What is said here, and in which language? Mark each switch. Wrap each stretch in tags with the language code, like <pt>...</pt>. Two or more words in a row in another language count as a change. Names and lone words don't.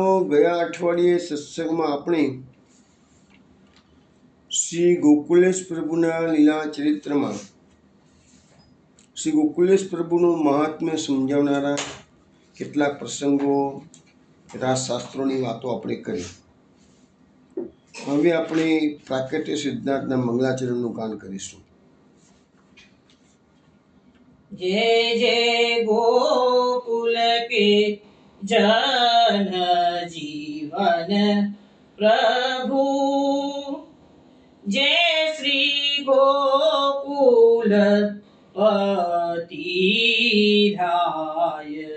<gu>ગયા અઠવાડિયે સત્સંગમાં આપણે શ્રી ગોકુલેશ પ્રભુના લીલા ચરિત્રમાં શ્રી ગોકુલેશ પ્રભુનું મહાત્મ્ય સમજાવનારા કેટલાક પ્રસંગો, રાસશાસ્ત્રોની વાતો આપણે કરી. હવે આપણે પ્રાકટ્ય સિદ્ધાર્થના મંગલાચરણનું ગાન કરીશું.</gu> <hi>जय जय गोकुल के जन जीवन प्रभु, जय श्री गोकुल पतिधाय।</hi>